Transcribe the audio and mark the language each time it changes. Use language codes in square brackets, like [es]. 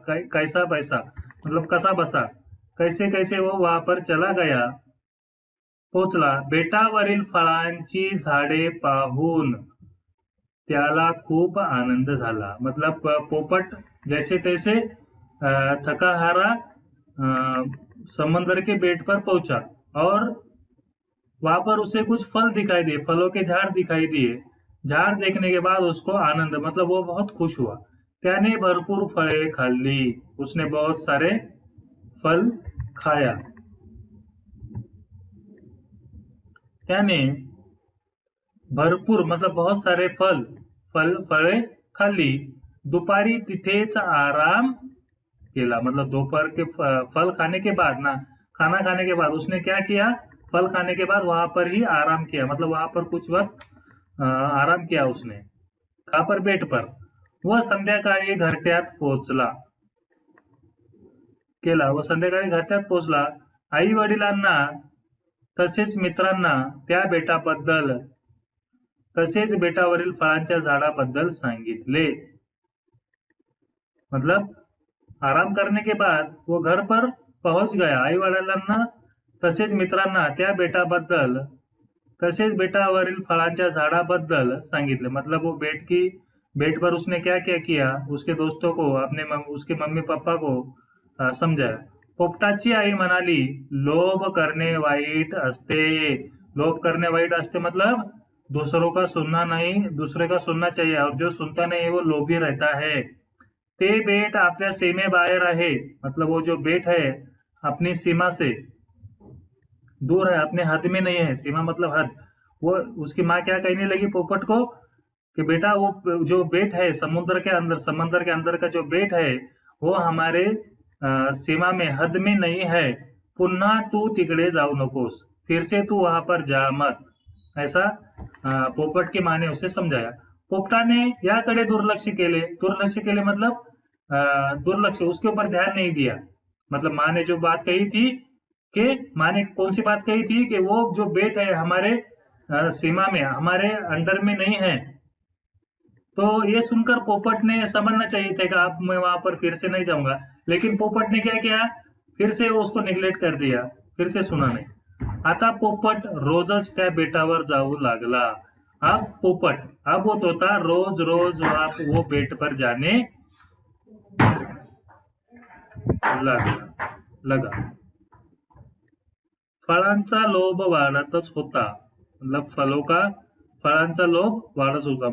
[hi] कैसा पैसा मतलब [mr] कसा बसा, [hi] कैसे कैसे वो वहां पर चला गया, [mr] पोचला। बेटावरील फळांची झाडे पाहून त्याला खूप आनंद झाला। [hi] मतलब पोपट जैसे तैसे थका हारा समंदर के बेट पर पहुंचा और वहां पर उसे कुछ फल दिखाई दिए, फलों के झाड़ दिखाई दिए। झाड़ देखने के बाद उसको आनंद मतलब वो बहुत खुश हुआ। [mr] त्याने भरपूर फळे खाल्ली, [hi] उसने बहुत सारे फल खाया। [mr] त्याने भरपूर [hi] मतलब बहुत सारे [mr] फळे खाल्ली। दुपारी तिथेच आराम केला। [hi] मतलब दोपहर के फल खाने के बाद ना खाना खाने के बाद उसने क्या किया, फल खाने के बाद वहां पर ही आराम किया, मतलब वहां पर कुछ वक्त आराम किया उसने, कहाँ पर, बेड पर. [mr] व संध्याकाळी घरट्यात पोहोचला केला व संध्याकाळी घरट्यात पोहोचला. आई वडिलांना तसेच मित्रांना त्या बेटाबद्दल तसेच बेटावरील फळांच्या झाडाबद्दल सांगितले. [hi] मतलब आराम करने के बाद वो घर पर पहुंच गया. [mr] आई वडिलांना तसेच मित्रांना त्या बेटाबद्दल तसेच बेटावरील फळांच्या झाडाबद्दल सांगितले. [hi] मतलब वो बेट पर उसने क्या क्या किया, उसके दोस्तों को, उसके मम्मी पापा को समजाया. [mr] पोपटाची आई म्हणाली, लोभ करणे वाईट असते. लोभ करणे वाईट असते [hi] मतलब दूसरों का सुनना नहीं, दूसरे का सुनना चाहिए, और जो सुनता नहीं वो लोभी रहता है. [mr] ते बेट आपल्या सीमेबाहेर आहे, [hi] मतलब वो जो बेट है अपनी सीमा से दूर है, अपने हद में नहीं है. सीमा मतलब हद. वो उसकी माँ क्या कहने लगी पोपट को कि बेटा वो जो बेट है समंदर के अंदर का जो बेट है वो हमारे सीमा में, हद में नहीं है. [mr] पुन्हा तू तिकडे जाऊ नकोस, [hi] फिर से तू वहां पर जा मत. ऐसा पोपट की माँ ने उसे समझाया. [mr] पोपटाने याकडे दुर्लक्ष केले [hi] मतलब दुर्लक्ष, उसके ऊपर ध्यान नहीं दिया. मतलब माँ ने जो बात कही थी कि माँ ने कौन सी बात कही थी कि वो जो बेट है हमारे सीमा में, हमारे अंडर में नहीं है. तो ये सुनकर पोपट ने समझना चाहिए था कि आप, मैं वहां पर फिर से नहीं जाऊंगा, लेकिन पोपट ने क्या किया, फिर से उसको निग्लेक्ट कर दिया, फिर से सुना नहीं. [mr] आता पोपट रोजच त्या बेटावर जाऊ लागला. [hi] अब पोपट, अब वो तोता रोज रोज वो बेट पर जाने लगा. [mr] फळांचा लोभ वाढतच होता. मतलब फळांचा लोभ वाढत होता.